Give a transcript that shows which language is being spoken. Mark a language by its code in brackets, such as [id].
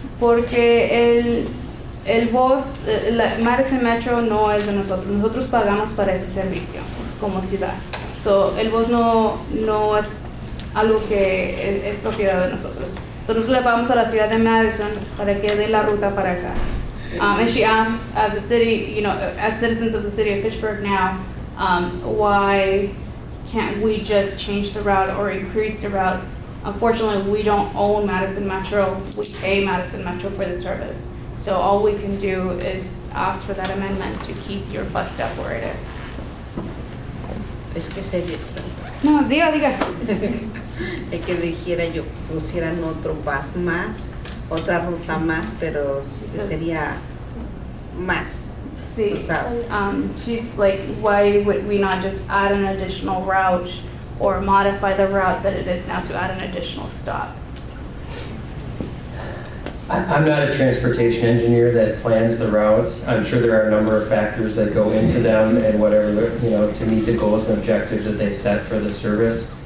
[es] Porque el bus, Madison Metro no es de nosotros. Nosotros pagamos para ese servicio como ciudad. El bus no es algo que es propiedad de nosotros. Nosotros le pagamos a la ciudad de Madison para que dé la ruta para acá. [en] And she asked, as a city, as citizens of the city of Fitchburg now, why can't we just change the route or increase the route? Unfortunately, we don't own Madison Metro. We pay Madison Metro for the service. So all we can do is ask for that amendment to keep your bus stop where it is. [es] Es que sería... No, diga. Es que dijera yo, pusieran otro bus más, otra ruta más, pero sería más. Sí. [en] She's like, why would we not just add an additional route or modify the route that it is now to add an additional stop? I'm not a transportation engineer that plans the routes. I'm sure there are a number of factors that go into them and whatever, to meet the goals and objectives that they set for the service.